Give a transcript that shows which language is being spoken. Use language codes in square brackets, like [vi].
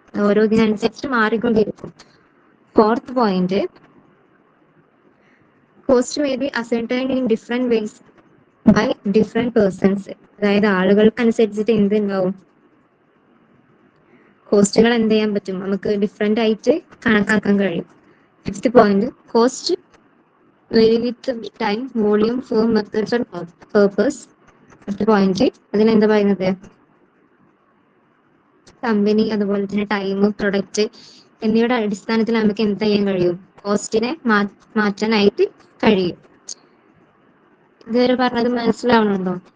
[ml] ഓരോ ഇതിനനുസരിച്ച് മാറിക്കൊണ്ടിരിക്കും. [en] Fourth point, cost may be ascertained in different ways by different persons. [ml] അതായത് ആളുകൾക്കനുസരിച്ചിട്ട് എന്തുണ്ടാവും? കോസ്റ്റുകൾ എന്ത് ചെയ്യാൻ പറ്റും? നമുക്ക് ഡിഫറെന്റ് ആയിട്ട് കണക്കാക്കാൻ കഴിയും. [en] Fifth point, cost vary with time, volume, form, methods and purpose. [ml] Fifth point അതിനെന്താ പറയുന്നത്? കമ്പനി, അതുപോലെ തന്നെ ടൈം, പ്രൊഡക്റ്റ് എന്നിവയുടെ അടിസ്ഥാനത്തിൽ നമുക്ക് എന്ത് ചെയ്യാൻ കഴിയും? കോസ്റ്റിനെ മാറ്റാനായിട്ട് കഴിയും. ഇതുവരെ പറഞ്ഞത് മനസ്സിലാവണുണ്ടോ?